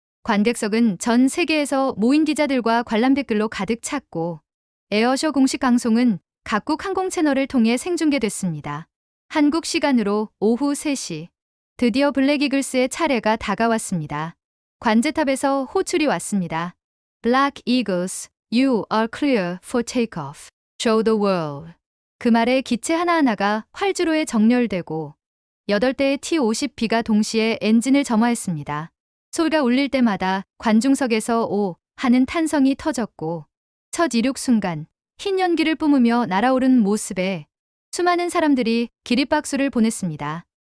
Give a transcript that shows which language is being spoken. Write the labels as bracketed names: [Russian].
[Korean] 관객석은 전 세계에서 모인 기자들과 관람 댓글로 가득 찼고 에어쇼 공식 방송은 각국 항공 채널을 통해 생중계됐습니다. 한국 시간으로 오후 3시 드디어 블랙 이글스의 차례가 다가왔습니다. 관제탑에서 호출이 왔습니다. [English] Black Eagles, you are clear for takeoff. Show the world. [Korean] 그 말에 기체 하나하나가 활주로에 정렬되고 8대의 T-50B가 동시에 엔진을 점화했습니다. 소리가 울릴 때마다 관중석에서 오 하는 탄성이 터졌고 첫 이륙 순간 흰 연기를 뿜으며 날아오른 모습에 수많은 사람들이 기립박수를 보냈습니다.